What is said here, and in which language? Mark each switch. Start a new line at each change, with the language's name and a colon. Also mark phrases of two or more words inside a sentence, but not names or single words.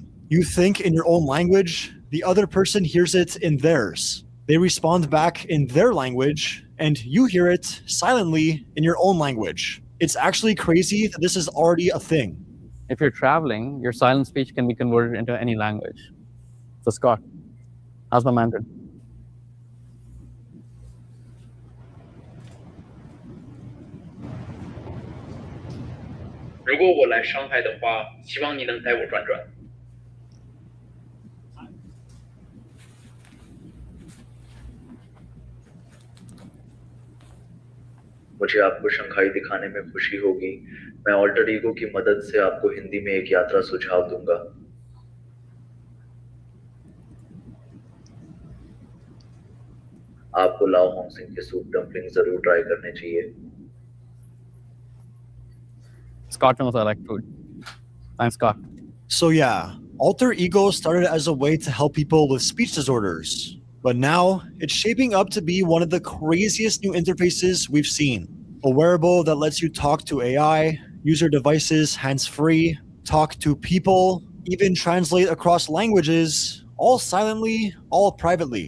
English: You think in your own language, the other person hears it in theirs. They respond back in their language, and you hear it silently in your own language. It's actually crazy that this is already a thing. If you're traveling, your silent speech can be converted into any language. So Scott, how's my Mandarin?
Chinese: 如果我来上海的话，希望你能带我转转。
Hindi: मुझे आपको शंघाई दिखाने में खुशी होगी। मैं ऑल्टर ईगो की मदद से आपको हिंदी में एक यात्रा सुझाव दूंगा। आपको लाओ होंगसिंग के
English: soup dumplings
Hindi: जरूर ट्राई करने चाहिए।
English: Scott knows I like food. Thanks, Scott. So yeah, Alter Ego started as a way to help people with speech disorders, but now it's shaping up to be one of the craziest new interfaces we've seen. A wearable that lets you talk to AI, use your devices hands-free, talk to people, even translate across languages, all silently, all privately.